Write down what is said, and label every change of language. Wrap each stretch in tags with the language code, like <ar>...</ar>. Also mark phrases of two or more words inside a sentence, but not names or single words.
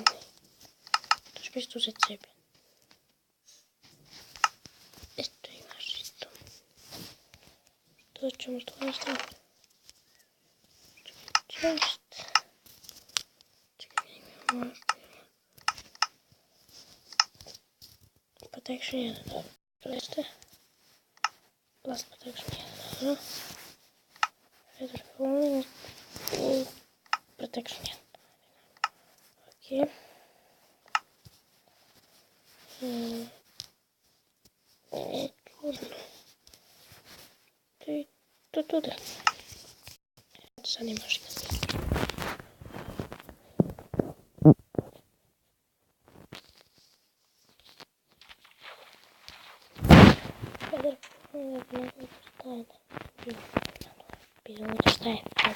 <sr>To ću isto uzeti sebi. Eto imaš isto. To ćemo to nastaviti. Čest. Čekaj, imamo. Protection 1, dobro. Jeste. Blast Protection 1, dobro. Feather Falling i Protection 1. Ok. Čudno. To tude. Sad imaš ga. Šta je?</sr>